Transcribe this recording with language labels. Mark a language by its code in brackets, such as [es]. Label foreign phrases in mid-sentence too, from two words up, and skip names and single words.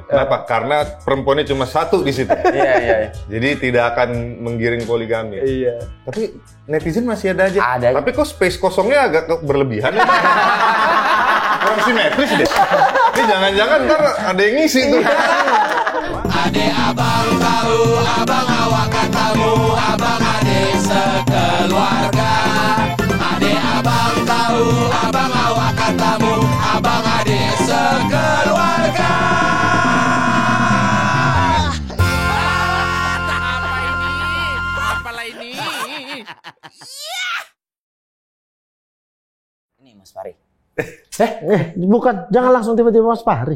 [id] Kenapa? Karena perempuannya cuma satu di situ. Iya. Jadi tidak akan menggiring poligami. Iya. Tapi netizen masih ada aja. Ada. Tapi kok space kosongnya agak berlebihan ya? Kurang simetris deh. Ini jangan-jangan ntar ada yang ngisi tuh. [ms] Ade abang tahu, abang awak katamu, abang ade sekeluarga. Ade abang tahu, abang awak katamu, abang ade sekeluarga. [id] Apalah ini? Ini Mas Fahri. Bukan, jangan langsung tiba-tiba Mas Fahri.